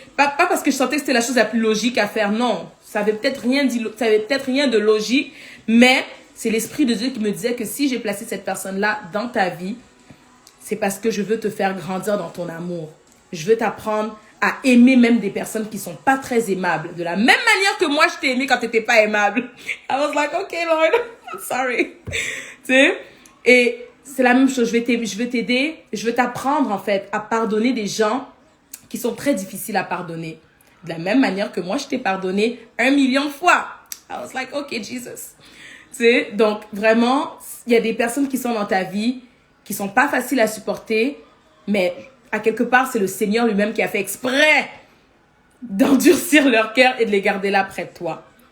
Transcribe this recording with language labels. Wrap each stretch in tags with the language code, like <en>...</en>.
<fr>Pas parce que je sentais que c'était la chose la plus logique à faire, non. Ça avait peut-être rien de logique, mais c'est l'Esprit de Dieu qui me disait que si j'ai placé cette personne-là dans ta vie, c'est parce que je veux te faire grandir dans ton amour. Je veux t'apprendre à aimer même des personnes qui sont pas très aimables. De la même manière que moi, je t'ai aimé quand t'étais pas aimable.</fr> <en>I was like, okay, Lord, I'm sorry.</en> <fr>Tu sais? Et c'est la même chose. Je veux t'aider. Je veux t'apprendre, en fait, à pardonner des gens qui sont très difficiles à pardonner. De la même manière que moi, je t'ai pardonné 1 million de fois.</fr> <en>I was like, okay, Jesus.</en> <fr>Tu sais? Donc, vraiment, il y a des personnes qui sont dans ta vie qui sont pas faciles à supporter, mais à quelque part, c'est le Seigneur lui-même qui a fait exprès d'endurcir leur cœur et de les garder là près de toi.</fr>